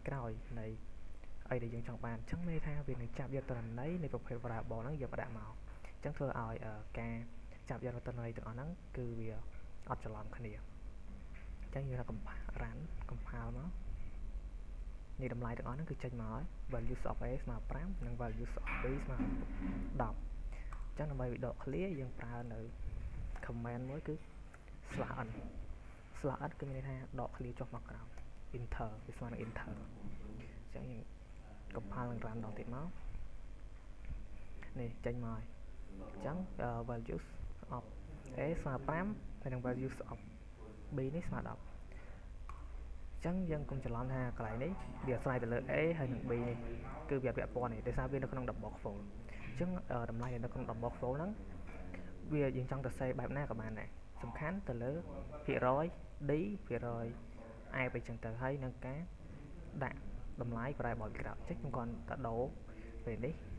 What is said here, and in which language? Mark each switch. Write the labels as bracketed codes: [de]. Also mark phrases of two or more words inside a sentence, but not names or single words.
[km] ក្រោយនៃអីដែលយើងចង់បានអញ្ចឹងមានន័យថាវានឹងចាប់យកទិន្នន័យនៃប្រភេទ variable ហ្នឹងយកមកដាក់មកអញ្ចឹងធ្វើឲ្យការចាប់យកទិន្នន័យទាំងអស់ហ្នឹងគឺវាអត់ច្រឡំគ្នាអញ្ចឹងយើងដាក់ [en] run compile [km] មកនេះ តម្លៃទាំងអស់ហ្នឹងគឺចេញមកហើយ [en] values of A [km] ស្មើ5និង [en] values of B [km] ស្មើ10អញ្ចឹងដើម្បីវាដក clear យើងប្រើនៅ command មួយគឺ /n /n គឺមានន័យថាដក clear ចុះមកក្រោម enter វាស្មើនឹង enter អញ្ចឹងយើង compile និង run ដងទៀតមកនេះចេញមកហើយអញ្ចឹង [en] values of A [km] ស្មើ5 ហើយនឹង [en] values of B [km] នេះស្មើ10អញ្ចឹងយើងកុំច្រឡំថាកន្លែងនេះវាអាស្រ័យទៅលើ A ហើយនឹង B នេះគឺវាពាក់ព័ន្ធនេះដោយសារវានៅក្នុង [en] double fold [km] អញ្ចឹងតម្លៃនៅក្នុង [en] double fold [km] ហ្នឹងវាយើងចង់ទៅសេបែបណាក៏បានដែរសំខាន់ទៅលើភាគរយ D ភាគរយ A ไปចឹងទៅហើយនឹងការដាក់តម្លៃ variable ក្រោយចុចខ្ញុំគ្រាន់តែដូរពេលនេះ